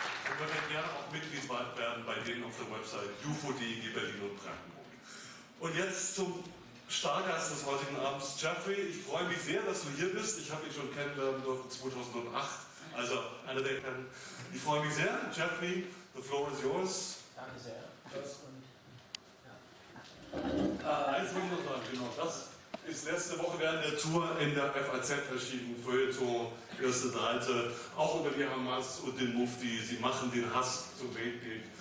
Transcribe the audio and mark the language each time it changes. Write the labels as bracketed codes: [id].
[de] Und wir werden gerne auch Mitglied werden bei denen auf der Website UFO.de Berlin und Brandenburg. Und jetzt zum Stargast des heutigen Abends, Jeffrey. Ich freue mich sehr, dass du hier bist. Ich habe ihn schon kennenlernen dürfen 2008. Also einer der kennen. Ich freue mich sehr. [en] Jeffrey, the floor is yours. [de] Danke sehr. Eins will ich noch sagen, genau. Das ist letzte Woche während der Tour in der FAZ erschienen, Feuilleton, erste Seite, auch über die Hamas und den Mufti. Sie machen den Hass zum Weltkrieg.